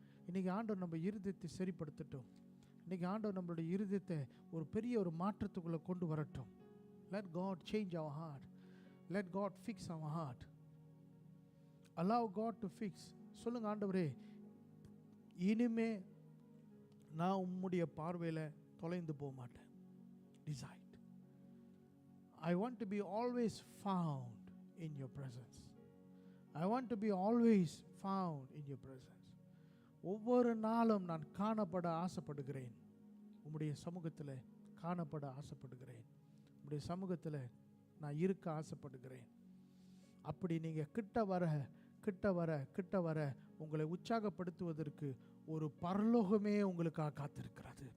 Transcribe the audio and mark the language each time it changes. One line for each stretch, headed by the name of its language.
Tamil: இன்றைக்கி ஆண்டவர் நம்ம இருதயத்தை சரிப்படுத்தட்டும். இன்றைக்கி ஆண்டவர் நம்மளுடைய இருதயத்தை ஒரு பெரிய ஒரு மாற்றத்துக்குள்ளே கொண்டு வரட்டும்.
English: Let God change our heart. Let God fix our heart. Allow God to fix.
Tamil: சொல்லுங்க, ஆண்டவரே, இனிமே நான் உம்முடைய பார்வையில் தொலைந்து போக மாட்டேன்.
English: Decide. I want to be always found in your presence. I want to be always found in your presence.
Tamil: ஒவ்வொரு நாளும் நான் காணப்பட ஆசைப்படுகிறேன், உம்முடைய சமூகத்தில் காணப்பட ஆசைப்படுகிறேன், உம்முடைய சமூகத்தில் நான் இருக்க ஆசைப்படுகிறேன். அப்படி நீங்கள் கிட்ட வர கிட்ட வர கிட்ட வர உங்களை உற்சாகப்படுத்துவதற்கு ஒரு பரலோகமே உங்களுக்காக காத்திருக்கிறது.